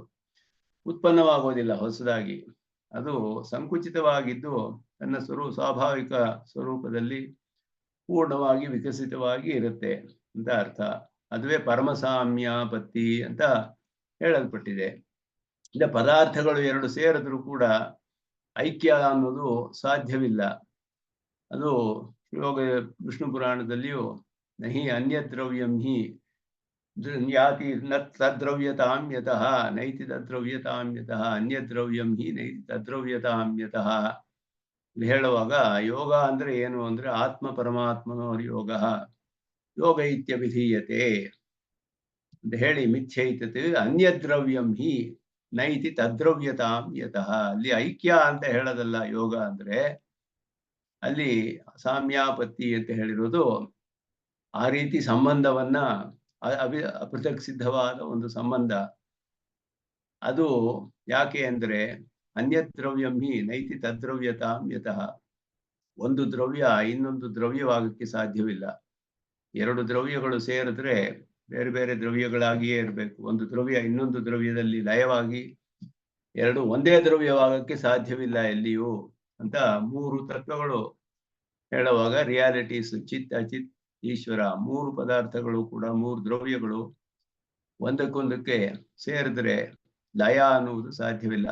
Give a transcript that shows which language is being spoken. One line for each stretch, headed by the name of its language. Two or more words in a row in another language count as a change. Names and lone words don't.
Kannada: ಉತ್ಪನ್ನವಾಗೋದಿಲ್ಲ ಹೊಸದಾಗಿ, ಅದು ಸಂಕುಚಿತವಾಗಿದ್ದು ತನ್ನ ಸ್ವಾಭಾವಿಕ ಸ್ವರೂಪದಲ್ಲಿ ಪೂರ್ಣವಾಗಿ ವಿಕಸಿತವಾಗಿ ಇರುತ್ತೆ ಅಂತ ಅರ್ಥ. ಅದುವೇ ಪರಮಸಾಮ್ಯಾಪತ್ತಿ ಅಂತ ಹೇಳಲ್ಪಟ್ಟಿದೆ. ಇಲ್ಲ, ಪದಾರ್ಥಗಳು 2 ಸೇರಿದ್ರೂ ಕೂಡ ಐಕ್ಯ ಅನ್ನೋದು ಸಾಧ್ಯವಿಲ್ಲ. ಅದು ಯೋಗ ವಿಷ್ಣು ಪುರಾಣದಲ್ಲಿಯೂ
Sanskrit: ನಹಿ ಅನ್ಯ ದ್ರವ್ಯಂ ಹಿ ಯಾತಿ ನ ತದ್ರವ್ಯತಾಮ್ಯತಃ ನೈತಿ ತದ್ರವ್ಯತಾಮ್ಯತಃ ಅನ್ಯ ದ್ರವ್ಯಂ ಹಿ ನೈತಿ ತದ್ರವ್ಯತಾಮ್ಯತಃ
Kannada: ಹೇಳುವಾಗ, ಯೋಗ ಅಂದ್ರೆ ಏನು ಅಂದ್ರೆ
Sanskrit: ಆತ್ಮ ಪರಮಾತ್ಮನೋರ್ ಯೋಗ ಯೋಗ ಇತ್ಯಭಿಧೀಯತೆ
Kannada: ಅಂತ ಹೇಳಿ,
Sanskrit: ಮಿಥ್ಯೈತತೆ ಅನ್ಯ ದ್ರವ್ಯಂ ಹಿ ನೈತಿ ತದ್ರವ್ಯತಾಮ್ಯತಃ.
Kannada: ಅಲ್ಲಿ ಐಕ್ಯ ಅಂತ ಹೇಳೋದಲ್ಲ ಯೋಗ ಅಂದ್ರೆ. ಅಲ್ಲಿ ಸಾಮ್ಯಾಪತ್ತಿ ಅಂತ ಹೇಳಿರೋದು ಆ ರೀತಿ ಸಂಬಂಧವನ್ನ, ಅಪೃಥಕ್ ಸಿದ್ಧವಾದ ಒಂದು ಸಂಬಂಧ. ಅದು ಯಾಕೆ ಅಂದ್ರೆ
Sanskrit: ಅನ್ಯ ದ್ರವ್ಯಂ ಹಿ ನೈತಿ ತದ್ರವ್ಯತಾಮ್ಯತಃ.
Kannada: ಒಂದು ದ್ರವ್ಯ ಇನ್ನೊಂದು ದ್ರವ್ಯವಾಗಕ್ಕೆ ಸಾಧ್ಯವಿಲ್ಲ. 2 ದ್ರವ್ಯಗಳು ಸೇರಿದ್ರೆ ಬೇರೆ ಬೇರೆ ದ್ರವ್ಯಗಳಾಗಿಯೇ ಇರಬೇಕು. ಒಂದು ದ್ರವ್ಯ ಇನ್ನೊಂದು ದ್ರವ್ಯದಲ್ಲಿ ಲಯವಾಗಿ 2 ಒಂದೇ ದ್ರವ್ಯವಾಗಕ್ಕೆ ಸಾಧ್ಯವಿಲ್ಲ ಎಲ್ಲಿಯೂ ಅಂತ 3 ತತ್ವಗಳು ಹೇಳುವಾಗ, ರಿಯಾಲಿಟೀಸ್ ಚಿತ್ ಅಚಿತ್ ಈಶ್ವರ, 3 ಪದಾರ್ಥಗಳು ಕೂಡ 3 ದ್ರವ್ಯಗಳು ಒಂದಕ್ಕೊಂದಕ್ಕೆ ಸೇರಿದ್ರೆ ಲಯ ಅನ್ನುವುದು ಸಾಧ್ಯವಿಲ್ಲ.